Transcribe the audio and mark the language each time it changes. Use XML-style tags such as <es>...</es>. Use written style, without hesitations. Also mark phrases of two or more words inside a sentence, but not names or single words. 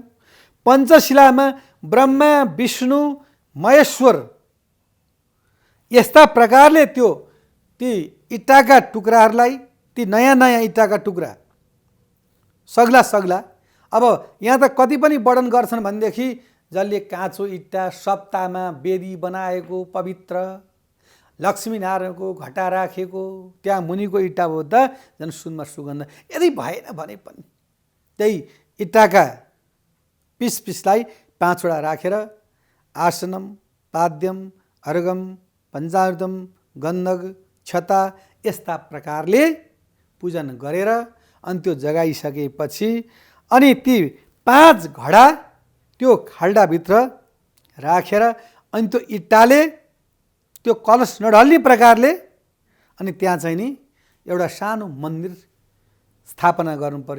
<ne>पञ्चशिलामा ब्रह्मा विष्णु महेश्वर यस्ता प्रकारले ती इँटाका टुक्राहरूलाई, ती नयाँ नयाँ इँटाका टुक्रा सग्ला सग्ला, अब यहाँ त कति पनि वर्णन गर्छन् भनेदेखि जसले काँचो इँटा सप्ताहमा वेदी बनाएको पवित्र, लक्ष्मीनारायणको घटा राखेको, त्यहाँ मुनिको इँटा बोक्दा झन् सुनमा सुगन्ध। यदि भएन भने पनि त्यही इँटाका पिसलाई 5 वटा राखेर आसनम</ne> <sa>पाद्यम अर्घम पञ्चामृतम</sa> <ne>गन्धक छता यस्ता प्रकारले पूजन गरेर अनि त्यो जगाइसकेपछि अनि ती 5 घडा त्यो खाल्डाभित्र राखेर अनि त्यो इँटाले त्यो कलश नढल्ने प्रकारले अनि त्यहाँ चाहिँ नि एउटा सानो मन्दिर स्थापना गर्नु पर्यो।</ne>